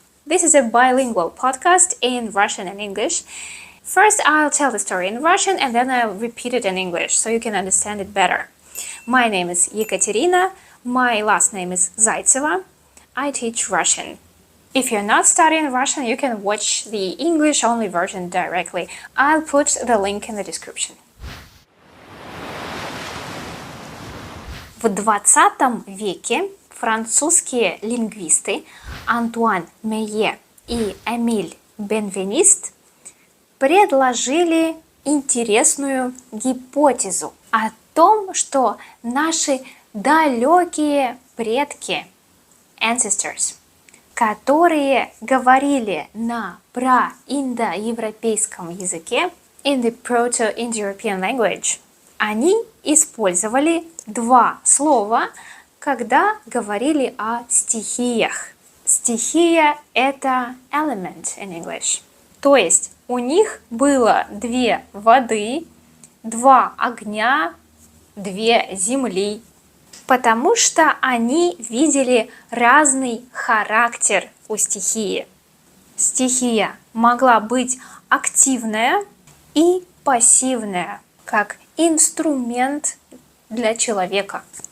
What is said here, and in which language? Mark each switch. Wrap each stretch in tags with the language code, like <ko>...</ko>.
<en>This is a bilingual podcast in Russian and English. First, I'll tell the story in Russian and then I'll repeat it in English so you can understand it better. My name is Ekaterina, my last name is Zaitseva. I teach Russian. If you're not studying Russian, you can watch the English-only version directly. I'll put the link in the description.</en> <ru>В 20 веке французские лингвисты Antoine, Meillet и Émile Benveniste предложили интересную гипотезу о том, что наши далекие предки,</ru> <en>ancestors,</en> <ru>которые говорили на проиндоевропейском языке,</ru> <en>in the Proto-Indo-European language,</en> <ru>они использовали два слова, когда говорили о стихиях. Стихия – это</ru> <en>element in English.</en> <ru>То есть у них было две воды, два огня, две земли, потому что они видели разный характер у стихии. Стихия могла быть активная и пассивная, как инструмент для человека.</ru>